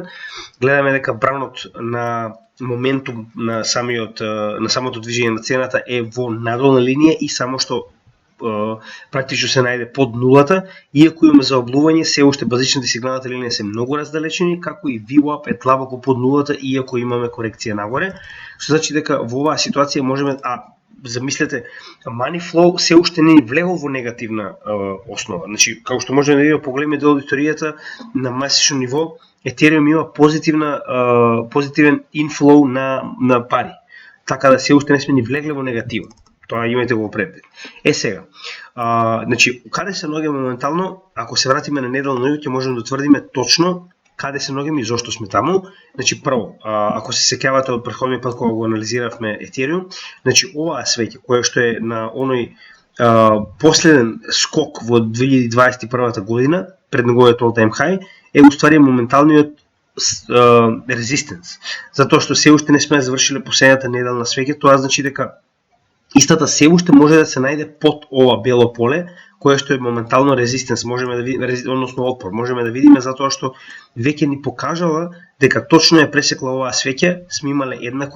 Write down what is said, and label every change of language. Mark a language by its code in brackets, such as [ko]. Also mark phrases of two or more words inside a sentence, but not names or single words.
[mk] Гледаме дека бранот на моментум на самото движење на цената е во надолна линија и само што практично се најде под нулата, иако имаме заоблување, се уште базичната и сигналната линија се многу раздалечени, како и VWAP е длабоко под нулата, иако имаме корекција нагоре, што значи дека во оваа ситуација можеме, замислете, [en] money flow [mk] се уште не влегол во негативна основа. Значи, како што можеме да видиме по големи дел аудиторијата на месечно ниво, Ethereum има позитивен inflow на пари, така да се уште не сме ни влегле во негатива. Тоа имајте го предвид. Сега, значи, каде се наоѓаме моментално, ако се вратиме на неделно ниво, ќе можеме да утврдиме точно каде се наоѓаме и зошто сме таму. Значи, прво, ако се сеќавате од претходниот пат кога го анализиравме Ethereum, значи оваа свеќе која што е на оној последен скок во 2021 година, пред неговиот [en] all-time high, [mk] е уствари моменталниот резистенс. Затоа што се уште не сме завршиле последната неделна свеќе, тоа значи дека Истата се уште може да се најде под ова бело поле, кое што е моментално резистенс, можеме да видиме, односно отпор, можеме да видиме затоа што веќе ни покажала дека точно е пресекла оваа свеќа, сме имале една